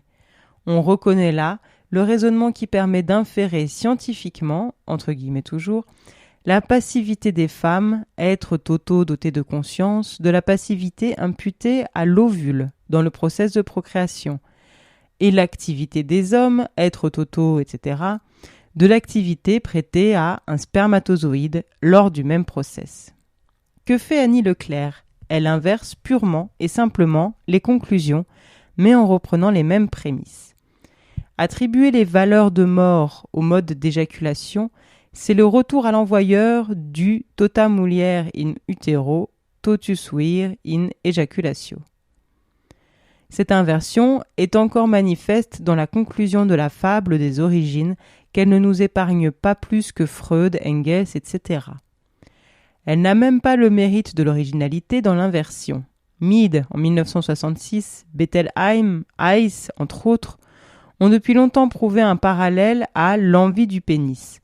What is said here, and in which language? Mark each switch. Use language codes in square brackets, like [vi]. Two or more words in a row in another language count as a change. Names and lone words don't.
[fr] On reconnaît là le raisonnement qui permet d'inférer scientifiquement, entre guillemets toujours, la passivité des femmes, être totaux dotés de conscience, de la passivité imputée à l'ovule dans le processus de procréation, et l'activité des hommes, être totaux, etc., de l'activité prêtée à un spermatozoïde lors du même process. Que fait Annie Leclerc ? Elle inverse purement et simplement les conclusions, mais en reprenant les mêmes prémices. Attribuer les valeurs de mort au mode d'éjaculation, c'est le retour à l'envoyeur du [la] tota mulier in utero, totus vir in ejaculatio. [fr] Cette inversion est encore manifeste dans la conclusion de la fable des origines qu'elle ne nous épargne pas plus que Freud, Engels, etc. Elle n'a même pas le mérite de l'originalité dans l'inversion. Mead en 1966, Bettelheim, Heiss, entre autres, ont depuis longtemps prouvé un parallèle à l'envie du pénis.